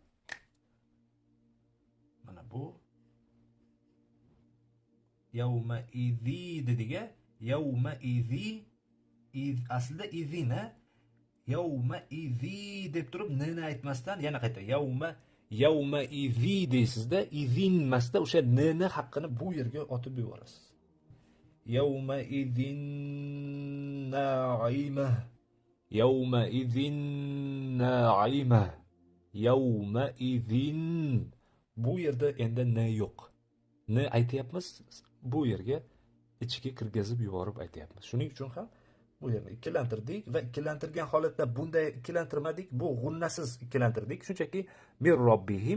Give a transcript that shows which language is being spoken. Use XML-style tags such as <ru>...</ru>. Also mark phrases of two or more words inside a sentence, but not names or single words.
<uz>Mana bu</uz> <ar>يومئذ</ar> <uz>dediga, yawma idhi aslida</uz> <ar>إذن يومئذ</ar> <uz>deb turib neni aytmasdan yana qayta</uz> <ar>يومئذ</ar> <uz>deysizda, idhin masda o'sha neni haqqini bu yerga otib yuborasiz.</uz> <ar>يومئذ ناعمة، يومئذ ناعمة، يومئذ.</ar> <uz>Bu yerda endi n yo'q. N aytayapmiz, bu yerga ichiga kirgizib yuborib aytayapmiz. Shuning uchun ham bu yerni ikkilantirdik va ikkilantirgan holatda bunday ikkilantirmadik. Bu g'unnasiz ikkilantirdik. Shunchaki</uz> <ar>من ربهم.</ar>